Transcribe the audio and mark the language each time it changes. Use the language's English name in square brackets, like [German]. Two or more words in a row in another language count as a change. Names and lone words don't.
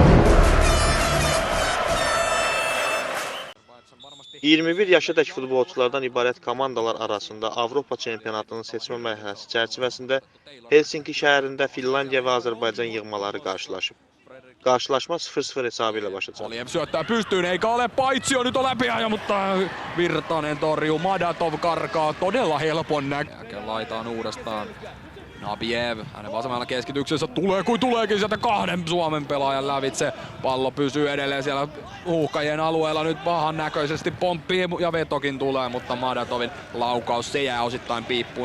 [Azerbaijani] 21 yaşadakı futbolçulardan ibarət komandalar arasında Avropa çempionatının seçmə mərhələsi çərçivəsində Helsinki şəhərində Finlandiya və Azərbaycan yığmaları qarşılaşıb. Karşılaşma 0-0 hesabı ilə başlayacaq. [Finnish] Aliev syöttää pystyyn, eikä ole paitsio, nyt on läpiajo, mutta Virtanen torjuu, Madatov karkaa todella helpon näköinen. Laitaan uudestaan. Nabiev, hänen vasemmalla keskityksessä tulee kuin tuleekin sieltä kahden Suomen pelaajan lävitse. Pallo pysyy edelleen siellä uhkajien alueella, nyt pahan näköisesti pomppii ja vetokin tulee, mutta Madatovin laukaus se jää osittain piippuun.